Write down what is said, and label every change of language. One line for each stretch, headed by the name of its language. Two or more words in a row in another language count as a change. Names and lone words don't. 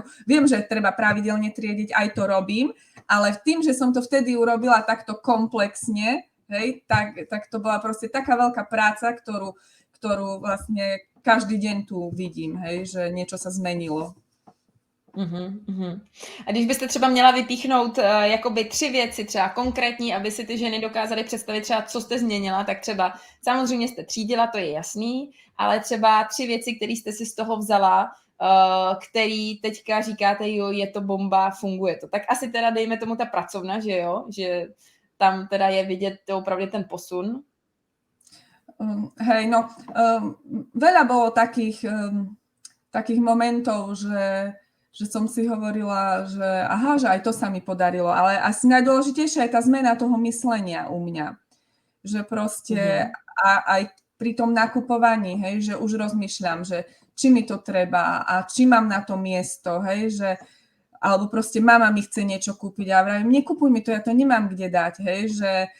Slovak: Viem, že treba pravidelne triediť, aj to robím, ale tým, že som to vtedy urobila takto komplexne, hej, tak to bola proste taká veľká práca, ktorú vlastne každý deň tu vidím, hej, že niečo sa zmenilo.
Czech: A když byste třeba měla vypíchnout jakoby 3 věci třeba konkrétní, aby si ty ženy dokázaly představit třeba, co jste změnila, tak třeba samozřejmě jste třídila, to je jasný, ale třeba 3 věci, které jste si z toho vzala, který teďka říkáte, jo, je to bomba, funguje to. Tak asi teda dejme tomu ta pracovna, že jo, že tam teda je vidět opravdu ten posun.
Slovak: Hej, no, veľa bolo takých momentov, že som si hovorila, že aha, že aj to sa mi podarilo, ale asi najdôležitejšia je tá zmena toho myslenia u mňa. Že proste aj pri tom nakupovaní, hej, že už rozmýšľam, že či mi to treba a či mám na to miesto, hej, že alebo proste mama mi chce niečo kúpiť a vravím, nekupuj mi to, ja to nemám kde dať, hej, že